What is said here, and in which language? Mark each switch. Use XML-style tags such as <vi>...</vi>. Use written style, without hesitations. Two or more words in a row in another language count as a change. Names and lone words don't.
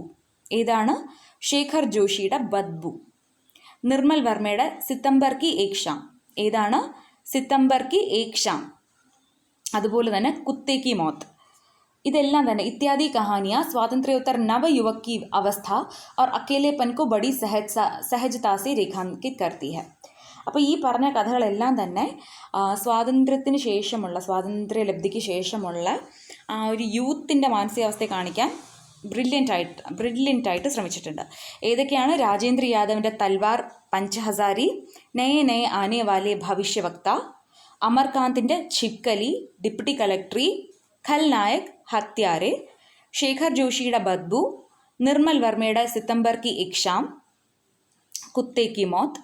<ml>ഏതാണ്? ശേഖർ ജോഷിയുടെ ബദ്ബു. നിർമ്മൽ വർമ്മയുടെ സിതംബർ കി ഏക് ഷാം. ഏതാണ്? സിതംബർ കി ഏക് ഷാം. അതുപോലെ തന്നെ കുത്തേ കി മൗത്ത്. ഇതെല്ലാം തന്നെ</ml> <hi>इत्यादि कहानियाँ स्वातंत्र्योत्तर नवयुवक की अवस्था और अकेलेपन को बड़ी सहजता से रेखांकित करती है.</hi> <ml>അപ്പോൾ ഈ പറഞ്ഞ കഥകളെല്ലാം തന്നെ സ്വാതന്ത്ര്യത്തിന് ശേഷമുള്ള, സ്വാതന്ത്ര്യലബ്ധിക്ക് ശേഷമുള്ള ആ ഒരു യൂത്തിൻ്റെ മാനസികാവസ്ഥയെ കാണിക്കാൻ ബ്രില്യൻ്റായിട്ട് ശ്രമിച്ചിട്ടുണ്ട്. ഏതൊക്കെയാണ്? രാജേന്ദ്ര യാദവിൻ്റെ തൽവാർ പഞ്ചഹസാരി, നയെ ആനെ വാലെ ഭവിഷ്യവക്ത, അമർകാന്തിൻ്റെ ഛിപ്കലി, ഡിപ്റ്റി കലക്ടറി, ഖൽനായക്, ഹത്യാരെ, ശേഖർ ജോഷിയുടെ ബദ്ബു, നിർമ്മൽ വർമ്മയുടെ സിതംബർ കി ഏക് ഷാം, കുത്തേ കി മൗത്ത്.</ml>